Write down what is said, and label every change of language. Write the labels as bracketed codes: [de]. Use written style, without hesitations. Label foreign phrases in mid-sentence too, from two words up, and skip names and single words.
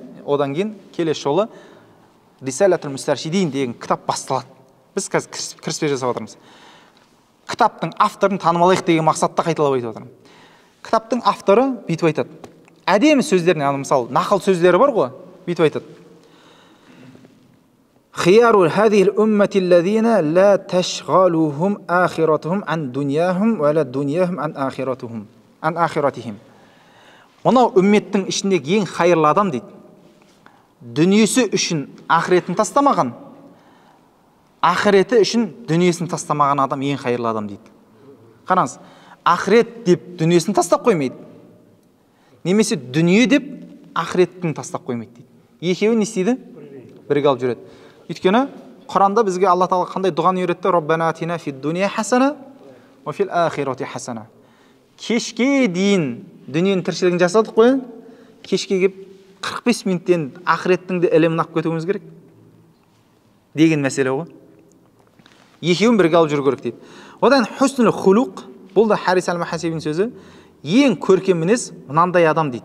[kk] Одан кейін келесі жолы Рисалатул Мустаршидин деген кітап басталады. Біз қазір кіріспе жасап отырмыз. Кітаптың авторын танымалайық деген мақсатта қайталап айтып отырмын. Кітаптың авторы бүйтіп айтады. Әдемі сөздеріне, мысалы, нақыл сөздері бар ғой, бүйтіп айтады. [ar] خيار هذه الأمة الذين لا تشغلهم آخرتهم عن دنياهم ولا دنياهم عن آخرتهم. [kk] Мынау үмметтің ішіндегі ең хайырлы адам дейді. Дүниесі үшін ақыретін тастамаған, ақыреті үшін дүниесін тастамаған адам ең хайырлы адам дейді. Қараңыз, ақырет деп дүниесін тастап қоймайды. Немесе дүние деп ақыретін тастап қоймайды дейді. Екеуі не істейді? Бірге алып жүреді. Өйткені Құранда бізге Алла Тағала қандай дұғаны үйретті? [ar] ربنا آتنا في الدنيا حسنة وفي الآخرة حسنة. [kk] Кешке дейін дүниенің тіршілігін жасадық қой. Кешке келіп 45 минуттен ақыреттің де ілімін алып кетуіміз керек деген мәселе ғой. Екеуін бірге алып жүру керек дейді. Одан [ar] حسن الخلق, [kk] бұл да Харис әл-Мухасибидің сөзі, ең көркем мінез мынандай адам дейді.